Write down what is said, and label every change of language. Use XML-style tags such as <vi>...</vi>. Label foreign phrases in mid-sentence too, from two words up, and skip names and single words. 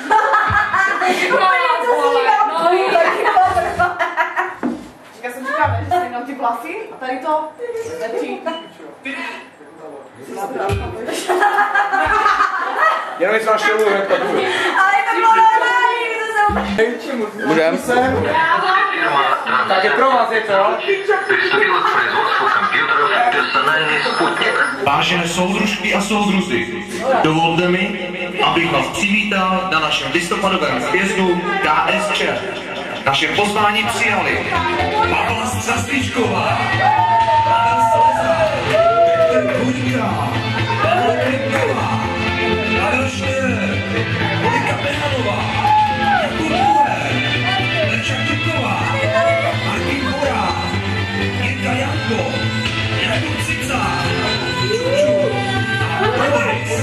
<cs>Já jsem říkala, že si jenom ty vlasy a tady to lepší. Jenom jestli máš šelu, jak to bude. Ale to bylo normální, to jsem... Můžem? Tak je pro vás, je to?</cs> <ru>Приступила к производству компьютеров «Персональный спутник».</ru> <cs>Vážené soudružky a soudruzi, dovolte mi, abych vás přivítal na našem listopadovém sjezdu KSČ. Naše pozvání přijali Pavla Sastříčková, Pavel Slezák, Petr Buďka, Pavel Klimková, Pavel Štěr, Monika Pehanová, Jakub Buher, Leča Tuková, Martin Borá, Jirka Janko, Jakub Cicák, Čuču a Boris.</cs>